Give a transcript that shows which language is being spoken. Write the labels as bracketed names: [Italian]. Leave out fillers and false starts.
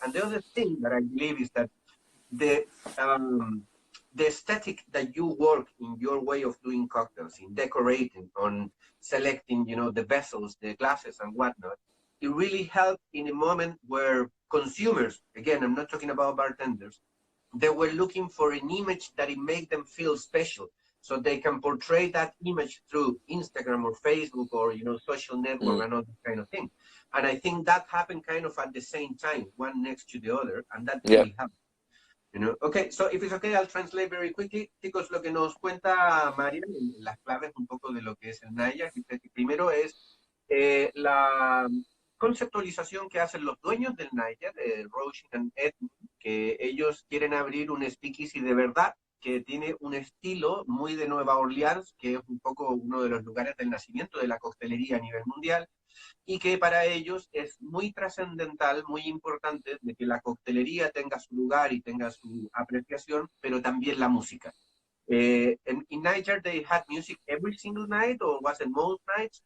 [English] And the other thing that I believe is that the aesthetic that you work in your way of doing cocktails, in decorating, on selecting, you know, the vessels, the glasses and whatnot, it really helped in a moment where consumers, again, I'm not talking about bartenders, they were looking for an image that it made them feel special. So they can portray that image through Instagram or Facebook or, you know, social network and all that kind of thing. And I think that happened kind of at the same time, one next to the other, and that really happened. You know? Okay, so if it's okay, I'll translate very quickly. [Spanish] Chicos, lo que nos cuenta Marian, las claves un poco de lo que es el Niger, primero es la conceptualización que hacen los dueños del Niger, Roisin and Edmund, que ellos quieren abrir un speakeasy de verdad, que tiene un estilo muy de Nueva Orleans, que es un poco uno de los lugares del nacimiento de la coctelería a nivel mundial, y que para ellos es muy trascendental, muy importante de que la coctelería tenga su lugar y tenga su apreciación, pero también la música. [English] In Niger, they had music every single night, or was it most nights?